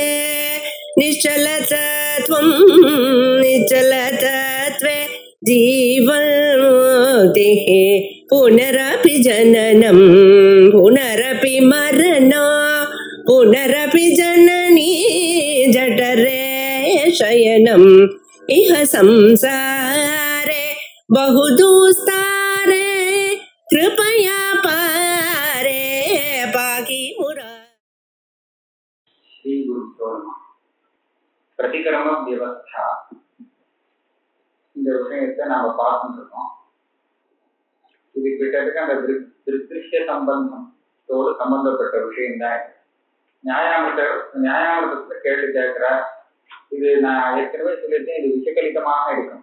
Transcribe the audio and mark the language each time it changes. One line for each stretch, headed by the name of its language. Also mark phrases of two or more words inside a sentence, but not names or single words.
Sanskrit: निश्चलतत्वं निश्चलतत्वे जीवन्मुक्तिः पुनरपि जननं पुनरपि मरणं पुनरपि जननी जठरे शयनम् इह संसारे बहुदुस्तारे कृपया पारे पाहि मुरा। श्री गुरुभ्यो नमः। प्रतिक्रम व्यवस्था
Tamil: இந்த விஷயத்தை நாம பார்த்துட்டு இருக்கோம். இது கிட்டத்தட்ட அந்த திருஷ்ய சம்பந்தத்தோடு சம்பந்தப்பட்ட விஷயம் தான். நியாயாமிரதத்துல கேள்வி கேட்கிறார். இது நான் ஏற்கனவே சொல்லியிருக்கேன், இது விஷகலிதமாக இருக்கும்.